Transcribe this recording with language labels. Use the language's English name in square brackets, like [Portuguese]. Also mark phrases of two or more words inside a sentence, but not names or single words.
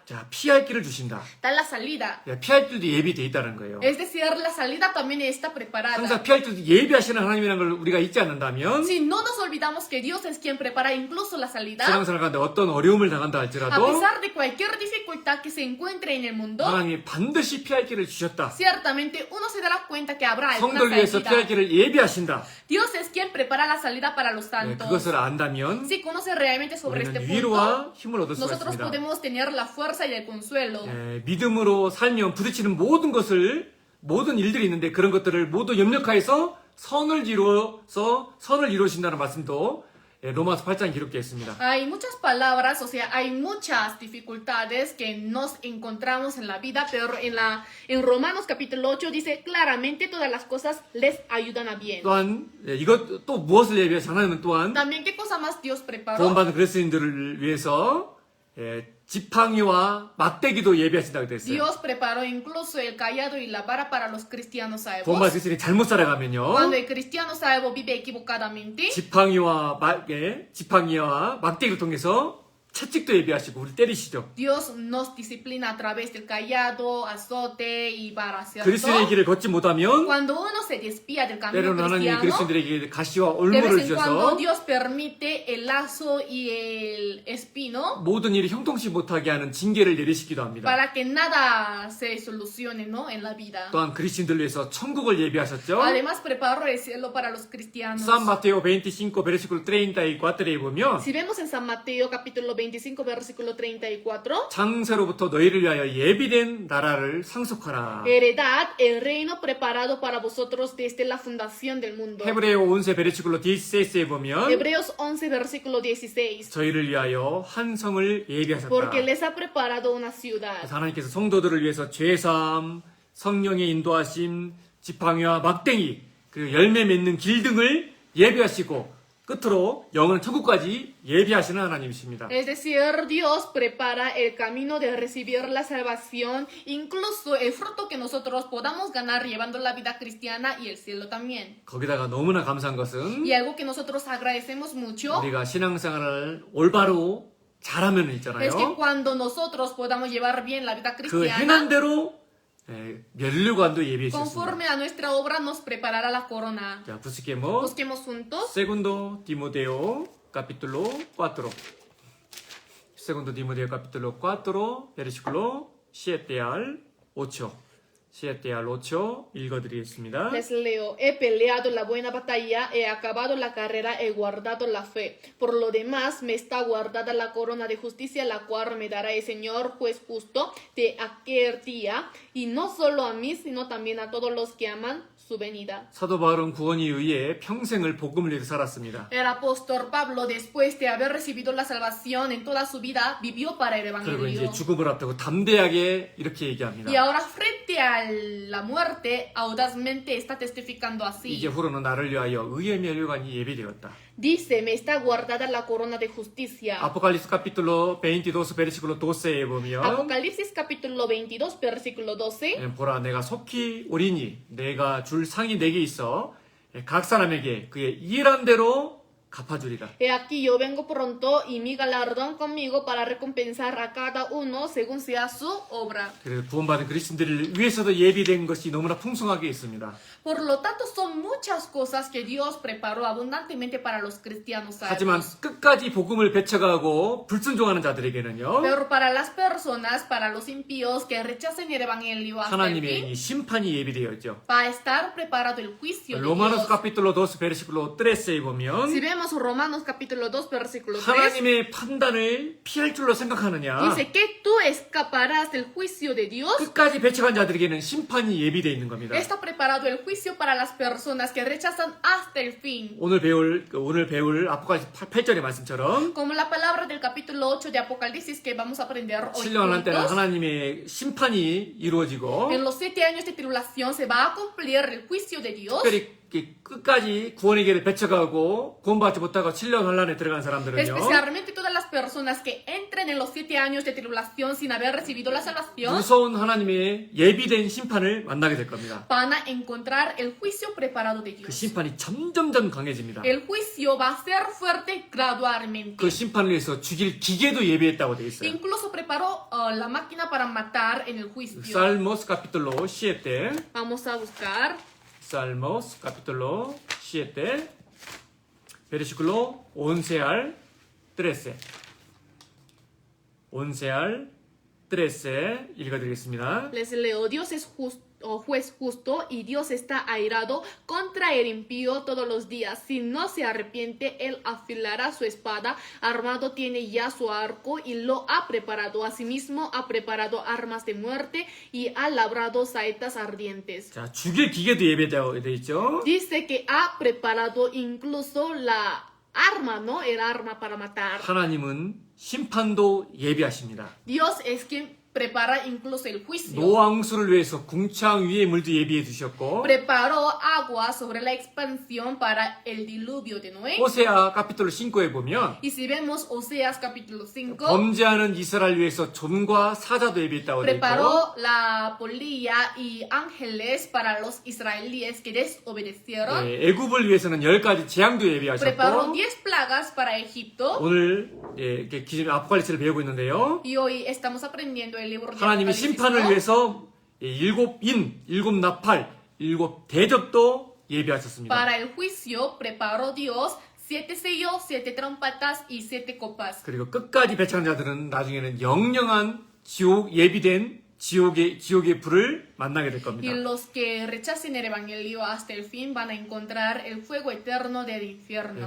[Korean] 자, 피할 길을 주신다. [Spanish] Da la salida. [Korean] 피할 길도 예비되어 있다는 거예요. [Spanish] Es decir, la salida también está preparada. [Korean] 항상 피할 길도 예비하시는 하나님이라는 걸 우리가 잊지 않는다면 [Spanish] Si no nos olvidamos que Dios es quien prepara incluso la salida, [Korean] 신앙생활 가운데 어떤 어려움을 당한다 [Spanish] a [Korean] 할지라도 [Spanish] pesar de cualquier dificultad que se encuentre en el mundo, [Korean] 하나님이 반드시 피할 길을 주셨다. [Spanish] ciertamente uno se dará cuenta que habrá alguna [Korean] 성도를 위해서 피할 [Spanish] salida. [Korean] 길을 예비하신다. [Spanish] Dios es quien prepara la salida para los [Korean] 네, [Spanish] santos. [Korean] 그것을 안다면 [Spanish] Si conoce realmente sobre este [Korean] 우리는 [Spanish] punto, [Korean] 위로와 힘을 얻을 수가 [Spanish] nosotros [Korean] 있습니다. [Spanish] podemos tener la fuerza y el consuelo. [Korean] 믿음으로 살면 부딪히는 모든 일들이 있는데 그런 것들을 모두 협력하여서 선을 이루신다는 말씀도 로마서 8장에 기록되어 있습니다. [Spanish] Hay muchas palabras, o sea, hay muchas dificultades que nos encontramos en la vida, pero en Romanos capítulo 8 dice claramente todas las cosas les ayudan a bien. [Korean] 또한 이것 또 무엇을 예비해서 하나님은 또한 [Spanish] También, ¿qué cosa más Dios preparó? [Korean] 구원받은 그리스도인들을 위해서 지팡이와 막대기도 예비하신다고 되어 있어요. [Spanish] Dios preparó incluso el callado y la vara para los cristianos [Korean] 구원받은 [Spanish] salvos. [Korean] 그리스도인이 잘못 살아가면요. [Spanish] Cuando el cristiano salvo vive equivocadamente, [Korean] 지팡이와 막대기를 통해서 채찍도 예비하시고 우리 때리시죠. [Spanish] Dios nos disciplina a través del callado, azote y vara, [Korean] 그리스도의 [Spanish] ¿cierto? [Korean] 길을 걷지 못하면 [Spanish] Cuando uno se desvía del camino [Korean] 때로는 하나님이 [Spanish] cristiano, [Korean] 그리스도인들에게 가시와 [Spanish] de [Korean] 올무를 [Spanish] vez en cuando [Korean] 주셔서 [Spanish] Dios permite el lazo y el espino 모든 일이 형통치 못하게 하는 징계를 내리시기도 합니다. para que nada se solucione, ¿no? En la vida. [Korean] 또한 그리스도인들을 위해서 천국을 예비하셨죠. [Spanish] Además preparó el cielo para los cristianos. San Mateo 25 versículo 34에 보면 Si vemos en San Mateo capítulo 25 versículo 34, [Korean] 창세로부터 너희를 위하여 예비된 나라를 상속하라. [Spanish] heredad el reino preparado para vosotros desde la fundación del mundo. [Korean] 헤브레오 11 versículo 16에 보면 [Spanish] Hebreos 11 versículo 16. [Korean] 저희를 위하여 한 성을 예비하셨다. [Spanish] Porque les ha preparado una ciudad. [Korean] 그래서 하나님께서 성도들을 위해서 죄사함, 성령의 인도하심, 지팡이와 막대기, 그리고 열매 맺는 길 등을 예비하시고 끝으로 영원한 천국까지 예비하시는 하나님이십니다. [Spanish] Es decir, Dios prepara el camino de recibir la salvación, incluso el fruto que nosotros podamos ganar llevando la vida cristiana y el cielo también. [Korean] 거기다가 너무나 감사한 것은 [Spanish] Y algo que nosotros agradecemos mucho [Korean] 우리가 신앙생활을 올바로 잘하면 있잖아요. [Spanish] es que cuando nosotros podamos llevar bien la vida [Korean] 그 [Spanish] cristiana, [Korean] 행한 대로 면류관도 예비해 주셨습니다. [Spanish] Conforme a nuestra obra nos preparará la corona. 자, busquemos Busquemos juntos. Segundo Timoteo capítulo 4. Segundo Timoteo capítulo 4, versículo 7 al 8. [Korean] 7 al 8 읽어드리겠습니다. [Spanish] Les leo, he peleado la buena batalla, he acabado la carrera, he guardado la fe. Por lo demás, me está guardada la corona de justicia, la cual me dará el Señor, juez justo, de aquel día, y no solo a mí, sino también a todos los que aman su venida. [Korean] 사도 바울은 구원에 의해 평생을 복음을 위해 살았습니다. [Spanish] El apóstol Pablo, después de haber recibido la salvación en toda su vida, vivió para el [Korean] 그리고 이제 [Spanish] Evangelio. [Korean] 죽음을 앞두고 담대하게 이렇게 얘기합니다. [Spanish] Y ahora, frente a la muerte, audazmente está testificando así. [Korean] 이제 후로는 나를 위하여 의의 면류관이 예비되었다. [Spanish] Dice, me está guardada la corona de justicia. Apocalipsis capítulo 22 versículo 12에 보면 Apocalipsis capítulo 22, versículo 12. [Korean] 보라 내가 속히 오리니 내가 줄 상이 내게 있어 각 사람에게 그의 일한 대로 갚아주리라. [Spanish] He aquí yo vengo pronto y mi galardón conmigo para recompensar a cada uno según sea su obra. [Korean] 그래서 구원받은 그리스도인들을 위해서도 예비된 것이 너무나 풍성하게 있습니다. [Spanish] Por lo tanto, son muchas cosas que Dios preparó abundantemente para los cristianos [Korean] 하지만 [Spanish] salvos. [Korean] 끝까지 복음을 배척하고 불순종하는 자들에게는요 [Spanish] Pero para las personas, para los impíos que rechacen el evangelio hasta el [Korean] 하나님의 [Spanish] fin, [Korean] 이 심판이 예비되어 있죠. [Spanish] va a estar preparado el juicio de [Korean] 로마노스 [Spanish] Dios. capítulo 2 versículo 13에 보면 Si vemos Romanos capítulo 2, versículo 3, [Korean] 하나님의 판단을 피할 줄로 생각하느냐 [Spanish] dice que tú escaparás del juicio de Dios. [Korean] 끝까지 배척한 자들에게는 심판이 예비되어 있는 겁니다. [Spanish] Está preparado el juicio para las personas que rechazan hasta el fin. [Korean] 오늘 배울 아포칼립스 8절의 말씀처럼 [Spanish] Como la palabra del capítulo 8 de Apocalipsis que vamos a aprender hoy [Korean] 신령한 때는 [Spanish] juntos. [Korean] 하나님의 심판이 이루어지고 [Spanish] En los 7 años de tribulación se va a cumplir el juicio de Dios. [Korean] 특별히 이렇게 끝까지 구원의 길을 배척하고 구원받지 못하고 7년 환란에 들어간 사람들은요 [Spanish] Especialmente todas las personas que entren en los 7 años de tribulación sin haber recibido la salvación [Korean] 무서운 하나님의 예비된 심판을 만나게 될 겁니다. [Spanish] van a encontrar el juicio preparado de [Korean] 그 [Spanish] Dios. [Korean] 심판이 점점점 강해집니다. [Spanish] El juicio va a ser fuerte gradualmente. [Korean] 그 심판을 위해서 죽일 기계도 예비했다고 되어 있어요. [Spanish] Incluso preparó la máquina para matar en el juicio. Salmos capítulo 7 Vamos a buscar Salmos capítulo 7 versículo 11 al 13 11 al 13 읽어드리겠습니다. Les leo, Dios es juez justo y Dios está airado contra el impío todos los días. Si no se arrepiente, él afilará su espada, armado tiene ya su arco y lo ha preparado. Asimismo ha preparado armas de muerte y ha labrado saetas ardientes. [Korean] 자, 죽일 기계도 예배되어 있죠. [Spanish] Dice que ha preparado incluso la arma, ¿no? El arma para matar. [Korean] 하나님은 심판도 예비하십니다. [Spanish] Dios es quien prepara incluso el juicio. [Korean] 노왕수를 위해서 궁창 위에 물도 예비해 두셨고 [Spanish] Preparó agua sobre la expansión para el diluvio de Noé. [Korean] 호세아 카피톨 5에 보면 [Spanish] Y si vemos Oseas capítulo 5, [Korean] 범죄하는 이스라엘 위해서 종과 사자도 예비했다고 되어 있고 [Spanish] preparó la polilla y ángeles para los israelíes que desobedecieron. [Korean] 애굽을 위해서는 10가지 재앙도 [Spanish] Preparó [Korean] 예비하셨고 [Spanish] 10 plagas para Egipto. [Korean] 오늘 이렇게 기존 아포칼립스를 배우고 있는데요. [Spanish] Y hoy estamos aprendiendo el libro de [Korean] 하나님이 [Spanish] Apocalipsis, [Korean] 심판을 [Spanish] ¿no? [Korean] 위해서 7인, 7나팔, 7대접도 예비하셨습니다. [Spanish] Para el juicio preparó Dios 7 sellos, 7 trompetas y 7 copas. [Korean] 그리고 끝까지 배척한 자들은 나중에는 영영한 지옥 예비된 지옥의 불을 만나게 될 [Spanish] Y [Korean] 겁니다. [Spanish] los que rechacen el evangelio hasta el fin van a encontrar el fuego eterno del infierno.